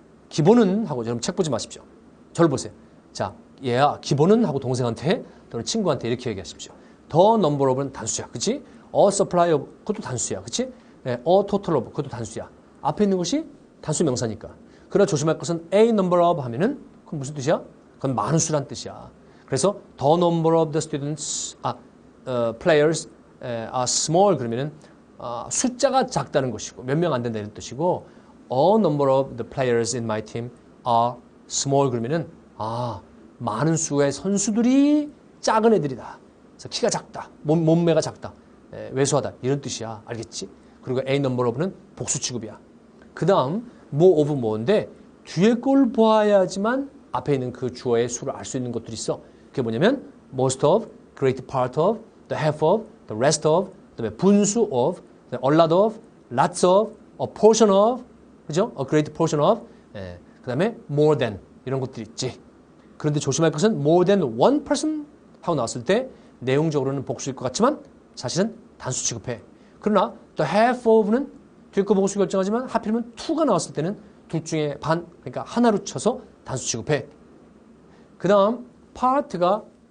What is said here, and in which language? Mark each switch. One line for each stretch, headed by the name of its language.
Korean: 기본은 하고 여러분 책 보지 마십시오. 저를 보세요. 자, 얘야 기본은 하고 동생한테 또는 친구한테 이렇게 얘기하십시오. The number of는 단수야. 그치? A supply of 그것도 단수야. 그치? 네, A total of 그것도 단수야. 앞에 있는 것이 단수 명사니까. 그러나 조심할 것은 A number of 하면은 그건 무슨 뜻이야? 그건 많은 수란 뜻이야. 그래서
English: the number of the students players are small
Korean: 그러면은 숫자가 작다는 것이고 몇 명 안 된다 이런 뜻이고
English: a number of the players in my team are small
Korean: 그러면은 많은 수의 선수들이 작은 애들이다. 그래서 키가 작다. 몸매가 작다. 왜소하다. 이런 뜻이야. 알겠지? 그리고 A number of는 복수 취급이야. 그 다음 more of 뭐인데 뒤에 걸 보아야지만 앞에 있는 그 주어의 수를 알 수 있는 것들이 있어. 그게 뭐냐면 most of, great part of, the half of, the rest of, 그다음에 분수 of, a lot of, lots of, a portion of, 그죠? A great portion of, 그다음에 more than 이런 것들이 있지. 그런데 조심할 것은
English: more than one person
Korean: 하고 나왔을 때 내용적으로는 복수일 것 같지만 사실은 단수 취급해. 그러나 the half of는 뒤에 거 복수 결정하지만 하필이면 to가 나왔을 때는 둘 중에 반, 그러니까 하나로 쳐서 단수 취급해. 그 다음 part가